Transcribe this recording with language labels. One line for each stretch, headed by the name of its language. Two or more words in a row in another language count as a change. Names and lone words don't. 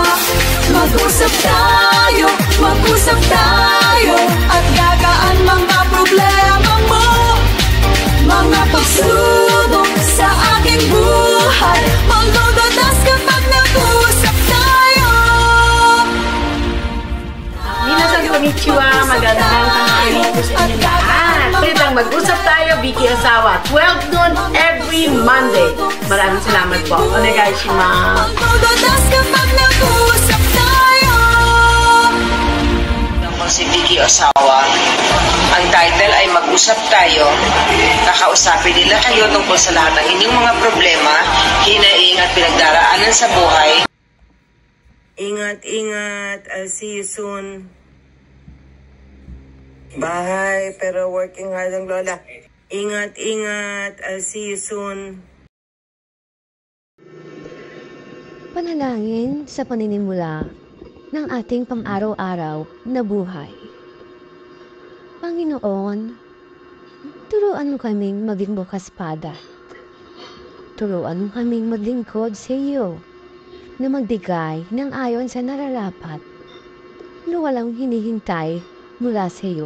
Filipino: Mag-usap tayo at gagaan mga problema mo. Mga pagsubok sa aking buhay malulutas kapag nag-usap tayo.
Japanese: みなさん こんにちは,
Filipino: magandang tanghali po sa inyo lahat. Pwedeng mag-usap tayo, Vicky Ozawa, 12 noon every Monday. Maraming salamat po. Onegaishimasu. Malulutas kapag nag-usap tayo. Si Vicky Ozawa. Ang title ay Mag-usap Tayo. Kakausapin nila kayo tungkol sa lahat ng inyong mga problema, hinaing at pinagdaraanan sa buhay. Ingat, ingat.
English: I'll see you soon.
Filipino: Bye. Pero
English: working hard
Filipino: ang lola. Ingat, ingat.
English: I'll see you soon.
Filipino: Panalangin sa paninimula ng ating pang-araw-araw na buhay. Panginoon, turuan mo kaming maging bukas pada turuan mo kaming maglingkod sa iyo na magbigay ng ayon sa nararapat na walang hinihintay mula sa iyo.